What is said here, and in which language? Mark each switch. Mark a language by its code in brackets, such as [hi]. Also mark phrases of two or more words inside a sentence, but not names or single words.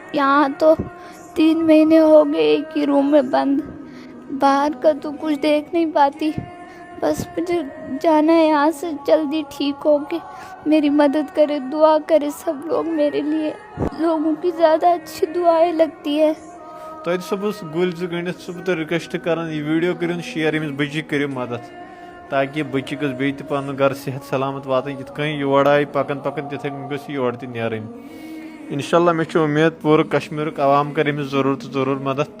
[ur] یہاں تو 3 مہینے ہو گئے ایک ہی روم میں بند، باہر کا تو کچھ دیکھ نہیں پاتی، بس مجھے جانا ہے یہاں سے جلدی ٹھیک ہو کے۔ میری مدد کرے، دعا کرے سب لوگ میرے لیے، لوگوں کی زیادہ اچھی دعائیں لگتی ہے۔ [ks] توتہِ صبح گُلۍ 2 گٔنڈِتھ چھُس بہٕ تۄہہِ رِکویسٹ کران یہِ ویٖڈیو کٔرِو شِیر أمِس بٔچی کٔرِو مدد تاکہِ یہِ بٔچی گٔژھ بیٚیہِ تہِ پنُن گرٕ صحت سلامت واتٕنۍ یِتھ کٔنۍ یور آیہِ پکان پکان تِتھَے کٔنۍ گٔژھ یہِ یورٕ تہِ نیرٕنۍ۔ انشاءاللہ مےٚ چھُ اُمید پوٗرٕ کشمیٖرُک عوام کرِ أمِس ضروٗر تہٕ ضروٗر مدد۔